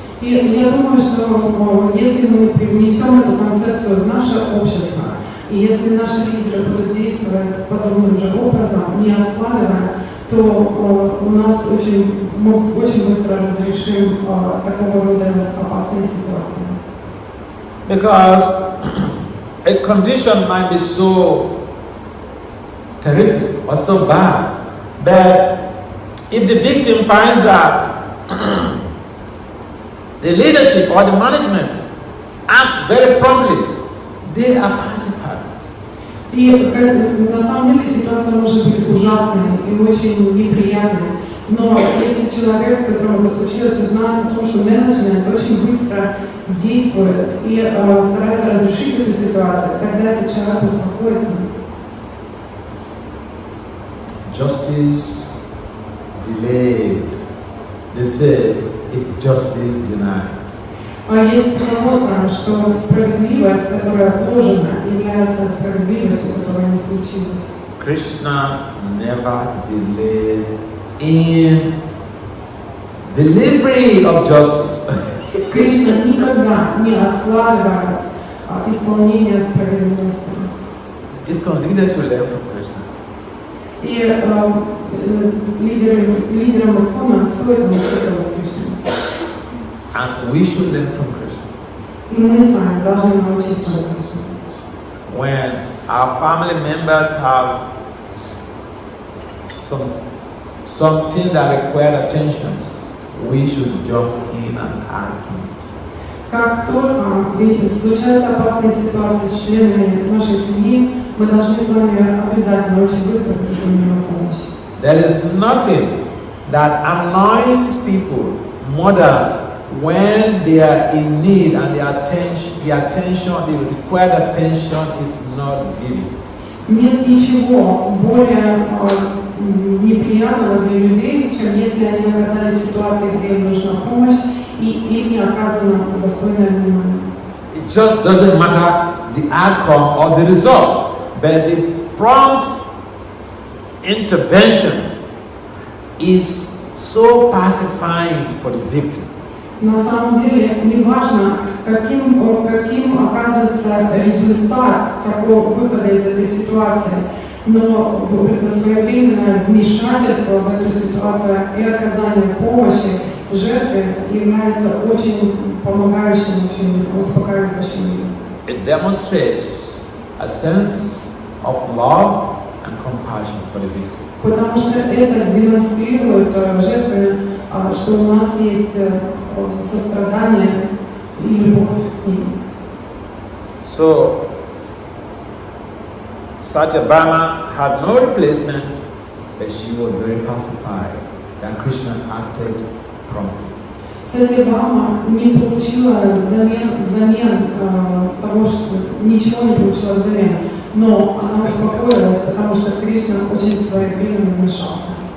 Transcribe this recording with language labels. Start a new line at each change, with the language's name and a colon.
Russian: И я думаю, что если мы привнесем эту концепцию в наше общество, и если наши лидеры будут действовать подобным же образом, не откладывая, то у нас мы очень быстро разрешим такого рода опасные ситуации.
English: Because a condition might be so terrific or so bad that if the victim finds out the leadership or the management acts very promptly, they are pacified.
Russian: И на самом деле ситуация может быть ужасной и очень неприятной. Но если человек, с которым это случилось, узнает о том, что менеджмент очень быстро действует и старается разрешить эту ситуацию, тогда этот человек успокоится.
English: Justice delayed. They say it's justice denied.
Russian: А есть поговорка, что справедливость, которая отложена, является справедливостью, которая не случилась.
English: Krishna never delayed in delivery of justice.
Russian: Кришна никогда не откладывает исполнение справедливости.
English: Leaders should learn from Krishna.
Russian: И лидерам Искона стоит научиться от Кришны.
English: And we should learn from Krishna.
Russian: И мы с вами должны научиться от Кришны.
English: When our family members have something that requires attention, we should jump in and act on it.
Russian: Как только случаются опасные ситуации с членами нашей семьи, мы должны с вами обязательно очень быстро прийти на помощь.
English: There is nothing that annoys people more than when they are in need and the required attention is not given.
Russian: Нет ничего более неприятного для людей, чем если они оказались в ситуации, где им нужна помощь, и им не оказано достойное внимание.
English: It just doesn't matter the outcome or the result, but the prompt intervention is so pacifying for the victim.
Russian: На самом деле не важно, каким оказывается результат такого выхода из этой ситуации, но своевременное вмешательство в эту ситуацию и оказание помощи жертве является очень помогающим, очень успокаивающим.
English: It demonstrates a sense of love and compassion for the victim.
Russian: Потому что это демонстрирует жертве, что у нас есть сострадание и любовь к ним.
English: So, Satyabhama had no replacement, but she was very pacified that Krishna acted promptly.
Russian: Сатьябхама не получила взамен того, что ничего не получила взамен, но она успокоилась, потому что Кришна очень своевременно вмешался.